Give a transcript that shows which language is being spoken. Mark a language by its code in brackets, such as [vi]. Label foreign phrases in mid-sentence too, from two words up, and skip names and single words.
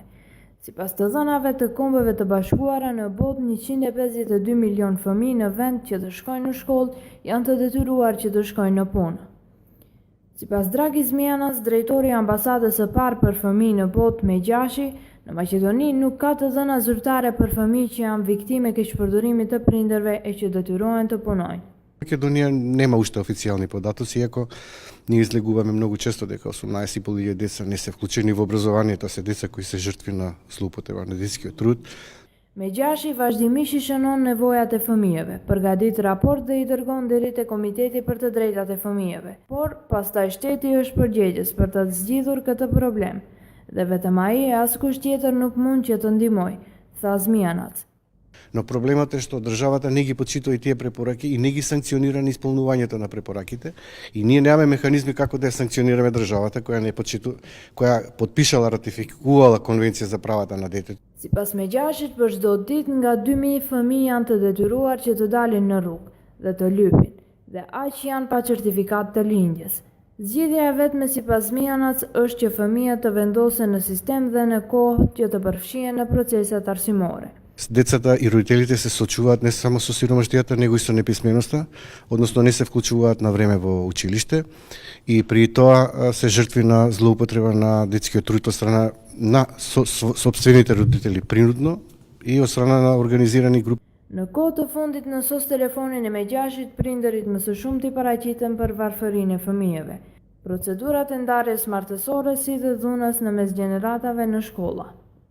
[sq] Sipas të dhënave të Kombeve të Bashkuara, në botë 152 milion fëmijë në vend që të shkojnë në shkollë janë të detyruar që të shkojnë në punë. Sipas Dragis Mianas, drejtori i ambasadës së parë për fëmijë në botë Megjashi, në Maqedoni nuk ka të dhëna zyrtare për fëmijë që janë viktime keqpërdorimit të prindërve e që detyrohen të punojnë. [mk] Македонија нема уште официјални податоци, иако ние излегуваме многу често дека 18.500 деца не се вклучени во образованието, а се деца кои се жртви на злоупотреба на детскиот труд. [sq] Megjashi vazhdimisht i shënon nevojat e fëmijëve, përgatit raport dhe i dërgon deri te Komiteti për të Drejtat e Fëmijëve. Por pastaj shteti është përgjegjës për të zgjidhur këtë problem, dhe vetëm ai e askush tjetër nuk mund që të ndihmojë, tha Zmianac. [mk] Но проблемот е што државата не ги почитува и тие препораки и не ги санкционира на исполнувањето на препораките и ние немаме механизми како да ја санкционираме државата која потпишала, ратификувала Конвенција за правата на детето. [sq] Sipas Megjashit, për çdo ditë nga 2000 fëmijë janë të detyruar që të dalin në rrugë dhe të lypin, dhe aq janë pa certifikat të lindjes. Zgjidhja e vetme sipas Zmianac është që fëmijët të vendosen në sistem dhe në kohë që të përfshihen në procesat arsimore. [mk] Децата и родителите се соочуваат не само со сиромаштијата, него и со неписменоста, односно не се вклучуваат на време во училиште и при тоа се жртви на злоупотреба на детскиот труд од страна на сопствените родители принудно и од страна на организирани групи. [sq] Në kohë të fundit në sos telefonin e Megjashit, prindërit më së shumti paraqiten për varfërinë e fëmijëve. Procedurat e ndarjes martësore si dhe dhunës në mes gjeneratave në shkolla.